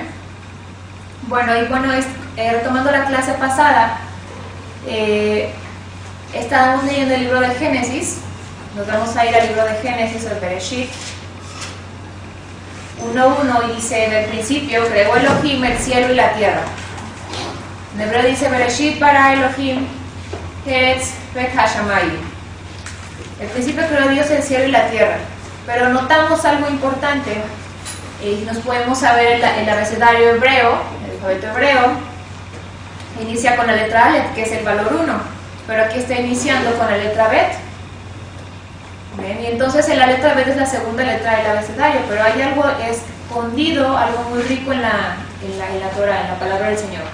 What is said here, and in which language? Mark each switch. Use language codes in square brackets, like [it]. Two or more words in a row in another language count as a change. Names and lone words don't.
[es] Bueno, retomando la clase pasada, estábamos leyendo el libro de Génesis. Nos vamos a ir al libro de Génesis, el Bereshit 1:1, y dice: en el principio creó Elohim el cielo y la tierra. En hebreo dice: [he] בראשית ברא אלהים ארץ והשמים. [es] El principio creó Dios el cielo y la tierra. Pero notamos algo importante, y nos podemos saber el abecedario hebreo, el alfabeto hebreo, inicia con la letra Aleph, que es el valor 1. Pero aquí está iniciando con la letra Bet. Bien, y entonces la letra Bet es la segunda letra del abecedario, pero hay algo escondido, algo muy rico en la Torah, en la palabra del Señor.